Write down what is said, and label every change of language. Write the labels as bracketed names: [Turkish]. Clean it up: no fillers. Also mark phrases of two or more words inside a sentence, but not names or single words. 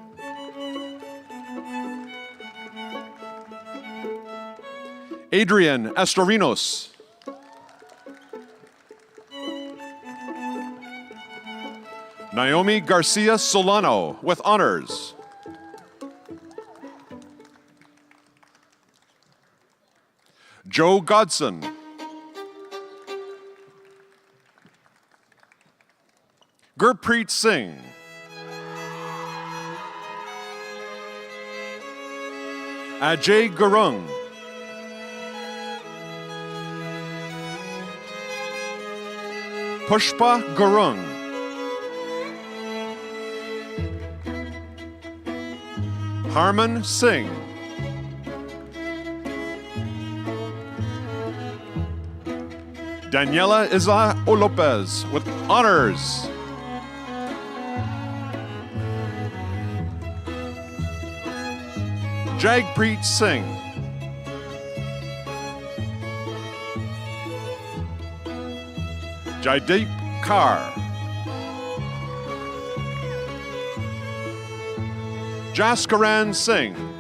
[English] Adrian Estorinos. Naomi Garcia Solano with honors. Joe Godson. Gurpreet Singh. Ajay Gurung. Pushpa Gurung. Harman Singh. Daniela Iza Lopez with honors. Jagpreet Singh. Jaideep Kaur. Jaskaran Singh.